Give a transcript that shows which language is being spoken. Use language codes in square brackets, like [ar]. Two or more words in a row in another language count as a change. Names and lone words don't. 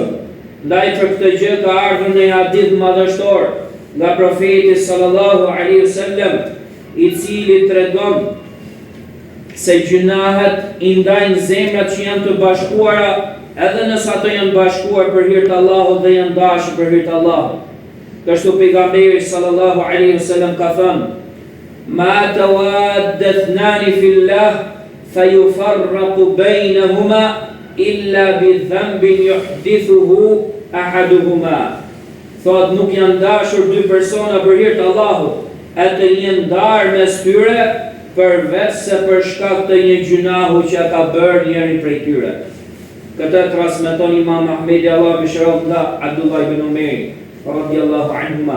[sq] Ndaj për këtë gjë ka ardhur një hadith madhështor nga profeti [ar] صلى الله عليه وسلم, [sq] i cili tregon se gjunahet i ndajnë zemrat që janë të bashkuara, edhe nëse ato janë bashkuar për hir të Allahut dhe janë dashur për hir të Allahut. Kështu pejgamberi [ar] صلى الله عليه وسلم [sq] ka thënë: [ar] ما توادّ اثنان في الله فيفرق بينهما إلا بذنب يحدثه أحدهما. [sq] Thot, nuk janë dashur dy persona për hir të Allahut, e të jenë ndarë mes tyre përveç se për shkak të një gjunahu që ka bërë njëri prej tyre. Këtë transmeton Imam Ahmedi, Allah mëshiroft, nga Abdullah ibn Umeri [ar] رضي الله عنهما.